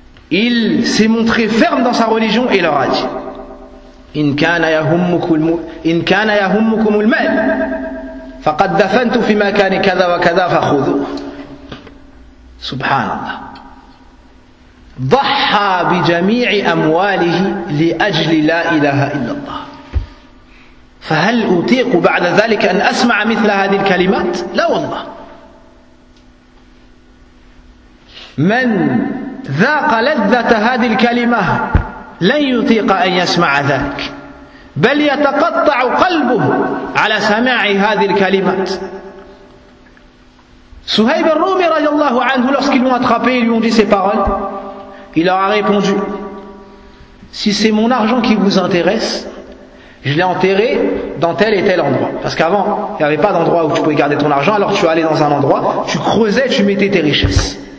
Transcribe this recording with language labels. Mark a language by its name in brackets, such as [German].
[French] Il s'est montré ferme dans sa religion et leur a dit, [Arabic] إن كان يهمكم المال فقد دفنت في مكان كذا وكذا فخذوه. سبحان الله. ضحى بجميع أمواله لأجل لا إله إلا الله. فهل أطيق بعد ذلك أن أسمع مثل هذه الكلمات؟ لا والله. من ذاق لذة هذه الكلمة لن يطيق أن يسمع ذلك. بل يتقطع قلبه على سماع هذه الكلمات. [French] سهيب الرومي رضي الله عنه lorsqu'ils l'ont attrapé, ils lui ont dit ces paroles. Il leur a répondu, si c'est mon argent qui vous intéresse, je l'ai enterré dans tel et tel endroit. Parce qu'avant, il n'y avait pas d'endroit où tu pouvais garder ton argent, alors tu allais dans un endroit, tu creusais, tu mettais tes richesses.